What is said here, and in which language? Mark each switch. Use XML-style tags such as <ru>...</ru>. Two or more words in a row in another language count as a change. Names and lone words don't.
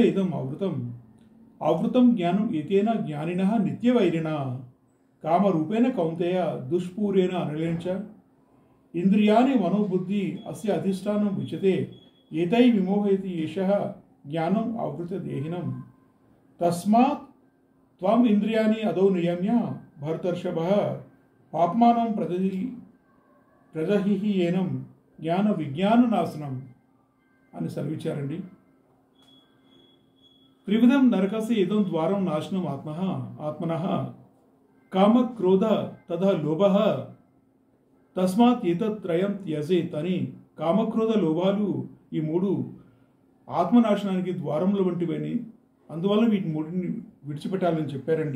<sa>इदम् आवृतं ज्ञानम् एतेन ज्ञानिनः नित्यवैरिणा कामरूपेण कौन्तेय दुष्पूरेण अनिलेन च इंद्रियाणि मनोबुद्धि अस्य अधिष्ठानं विचते एतैः विमोहयति एषः ज्ञानम् आवृत देहिनं तस्मात् त्वम् इंद्रियाणि अदौ नियम्य भरतर्षभः पाप्मानं प्रजहि एनं ज्ञान विज्ञान नाशनम</sa> <te>అని సెలవిచ్చారండి.</te> <sa>త్రివిధం నరకస్య ఇదం ద్వారం నాశనం ఆత్మనః కామ క్రోధ తథా లోభః తస్మాత్ ఏతత్రయం త్యజేత్</sa> <te>అని కామక్రోధ లోభాలు ఈ మూడు ఆత్మనాశనానికి ద్వారముల వంటివని అందువల్ల వీటి మూడిని విడిచిపెట్టాలని చెప్పారండి.</te>